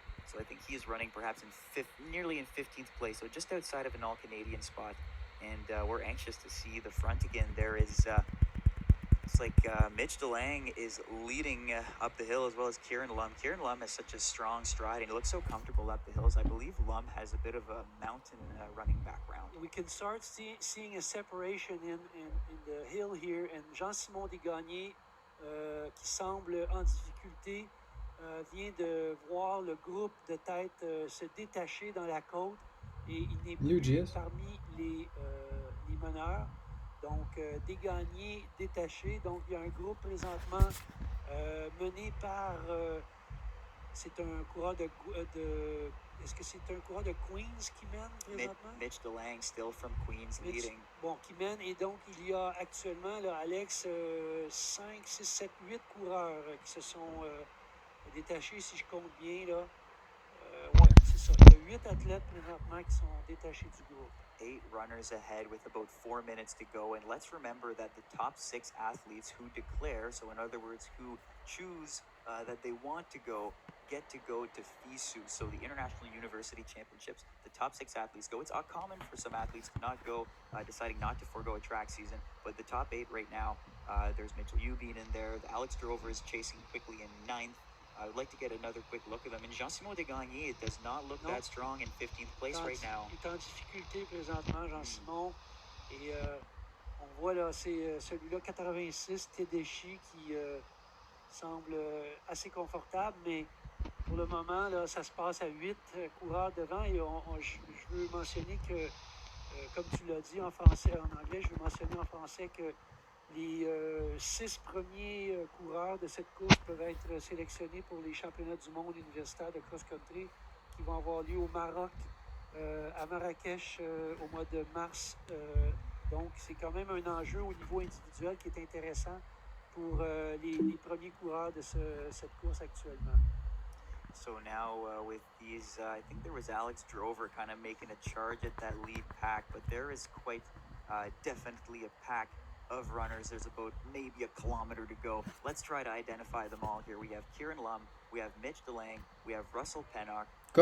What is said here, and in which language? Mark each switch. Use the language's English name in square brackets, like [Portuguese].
[English] So I think he is running perhaps nearly in 15th place, so just outside of an all-Canadian spot. And we're anxious to see the front again. There is, it's like Mitch DeLange is leading up the hill as well as Kieran Lum. Kieran Lum has such a strong stride, and he looks so comfortable up the hills. I believe Lum has a bit of a mountain running background. [French] We can start seeing a separation in the hill here, and Jean-Simon Desgagnés, qui semble en difficulté, vient de voir le groupe de tête se détacher dans la côte et il n'est plus parmi les meneurs. Donc, Desgagnés détaché. Donc, il y a un groupe présentement mené par... c'est un coureur de est-ce que c'est un coureur de Queens qui mène présentement? [English] Mitch DeLange, still from Queens, leading. [French] Bon, qui mène. Et donc, il y a actuellement, là, Alex, 5, 6, 7, 8 coureurs qui se sont détachés, si je compte bien, là. Ouais, c'est ça. Il y a 8 athlètes présentement qui sont détachés du groupe. [English] 8 runners ahead with about 4 minutes to go. And let's remember that the top 6 athletes who declare, so in other words, who choose that they want to go, get to go to FISU, so the International University Championships. The top 6 athletes go. It's common for some athletes to not go, deciding not to forego a track season, but the top 8 right now, there's Mitchell Eubine in there. Alex Drover is chasing quickly in 9th. I would like to get another quick look at them. And Jean-Simon Desgagnés does not look that strong in 15th place right now. [French] Il est en difficulté présentement, Jean-Simon. Et on voit là, c'est celui-là, 86, Tedeschi, qui semble assez confortable. Mais pour le moment, là, ça se passe à 8 coureurs devant. Et je veux mentionner que, comme tu l'as dit en français, en anglais, je veux mentionner en français que les 6 premiers coureurs de cette course peuvent être sélectionnés pour les championnats du monde universitaire de cross-country qui vont avoir lieu au Maroc, à Marrakech, au mois de mars. Donc, c'est quand même un enjeu au niveau individuel qui est intéressant pour les premiers coureurs de cette course actuellement. [English] So now with these, I think there was Alex Drover kind of making a charge at that lead pack, but there is quite definitely a pack of runners. There's about maybe a kilometer to go. Let's try to identify them all here. We have Kieran Lum, we have Mitch DeLange, we have Russell Pennock, we